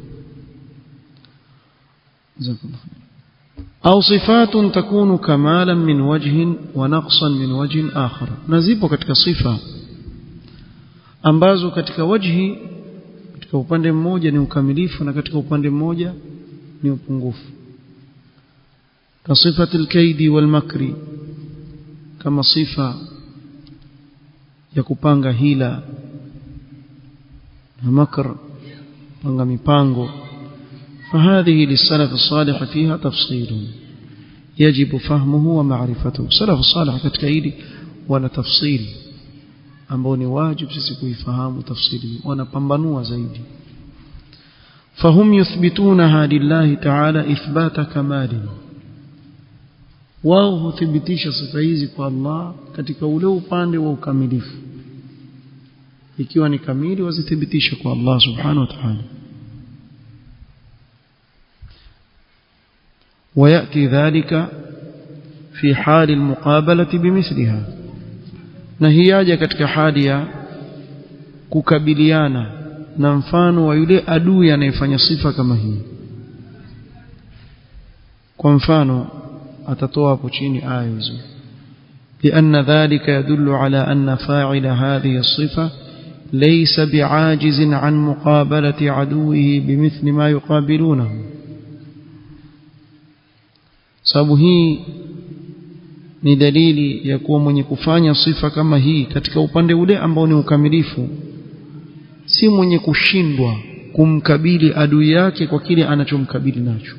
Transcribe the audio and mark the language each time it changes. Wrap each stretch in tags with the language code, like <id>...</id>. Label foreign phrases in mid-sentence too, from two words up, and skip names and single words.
<ar>أو صفة تكون كمالا من وجه و نقصا من وجه آخر,</ar> <sw>na zipo katika sifa ambazo katika wajhi, katika upande mmoja ni ukamilifu na katika upande mmoja ni upungufu.</sw> <ar>كصفة الكيد والمكر,</ar> <sw>kama sifa ya kupanga hila na makr, panga mipango.</sw> <ar>فهذه للسلف الصالح فيها تفصيل يجب فهمه ومعرفته. سلف الصالح</ar> <sw>katika hili wana tafsiri ambao ni wajibu sisi kuifahamu tafsiri, wanapambanua zaidi.</sw> <ar>فهم يثبتونها لله تعالى إثبات كمال,</ar> <sw>wao huthibitisha sifa hizi kwa Allah katika ule upande wa ukamilifu. Ikiwa ni kamili wazithibitisha kwa Allah</sw> <ar>سبحانه وتعالى. ويأتي ذلك في حال المقابلة بمثلها,</ar> <sw>na hii yaja katika hali ya kukabiliana na mfano wa yule adui anayefanya sifa kama hii. Kwa mfano atatoa hapo chini aya hizo:</sw> <ar>لأن ذلك يدل على أن فاعل هذه الصفة ليس بعاجز عن مقابلة عدوه بمثل ما يقابلونه.</ar> <sw>Sababu hii ni dalili ya kuwa mwenye kufanya sifa kama hii katika upande ule ambao ni ukamilifu si mwenye kushindwa kumkabili adui yake kwa kile anachomkabili nacho.</sw>